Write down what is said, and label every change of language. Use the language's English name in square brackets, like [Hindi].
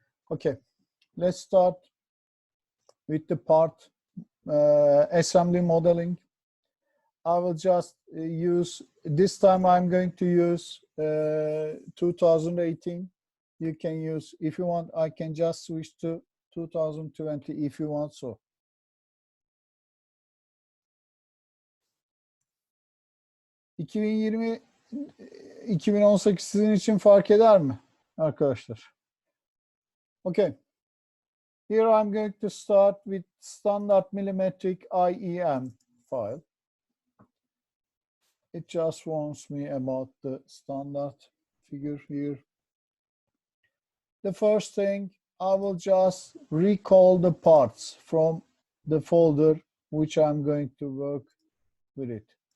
[English] Okay, let's start with the part assembly modeling. I will just use, this time I'm going to use 2018. You can use, if you want, I can just switch to 2020 if you want so. [Turkish] ...2020, 2018 sizin için fark eder mi arkadaşlar? [English] Okay. Here I'm going to start with standard millimetric IEM file. It just warns me about the standard figure here. The first thing, I will just recall the parts from the folder which I'm going to work with it.